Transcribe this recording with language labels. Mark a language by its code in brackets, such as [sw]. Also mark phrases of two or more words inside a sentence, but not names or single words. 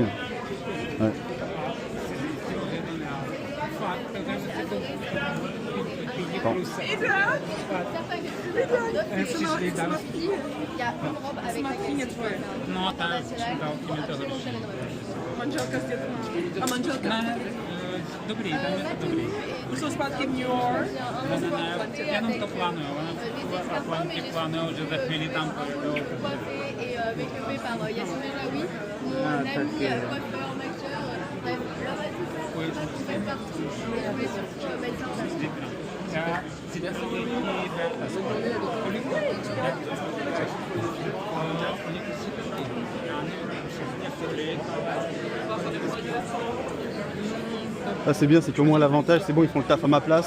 [fr] Ouais. Bon. [cs] Dobrý, tam je to dobrý. Už jsou zpátky v New York. Jenom to plánuju, oni plánují, že za chvíli tam pojedou. [fr] Ah, c'est bien, c'est qu'au moins l'avantage, c'est bon, ils font le taf à ma place.